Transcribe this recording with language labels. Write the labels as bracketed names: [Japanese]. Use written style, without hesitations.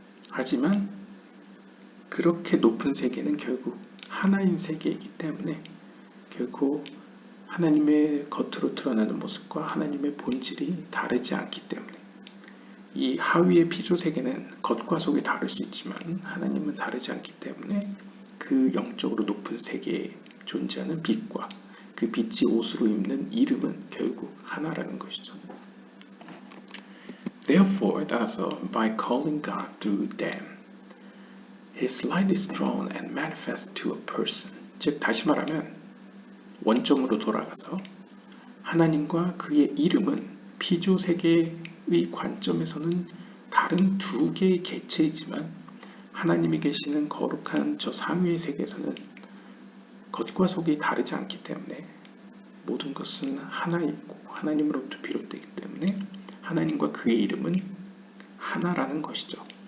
[Korean] 하지만 그렇게 높은 세계는 결국 하나인 세계이기 때문에 결코 하나님의 겉으로 드러나는 모습과 하나님의 본질이 다르지 않기 때문에 이 하위의 피조 세계는 겉과 속이 다를 수 있지만 하나님은 다르지 않기 때문에 그 영적으로 높은 세계에 존재하는 빛과 그 빛이 옷으로 입는 이름은 결국 하나라는 것이죠. [English] Therefore, 따라서 by calling God through them, His light is drawn and manifest to a person. [Korean] 즉 다시 말하면 원점으로 돌아가서 하나님과 그의 이름은 피조 세계의 관점에서는 다른 두 개의 개체이지만 하나님이 계시는 거룩한 저 상위의 세계에서는 겉과 속이 다르지 않기 때문에 모든 것은 하나이고 하나님으로부터 비롯되기 때문에 하나님과 그의 이름은 하나라는 것이죠.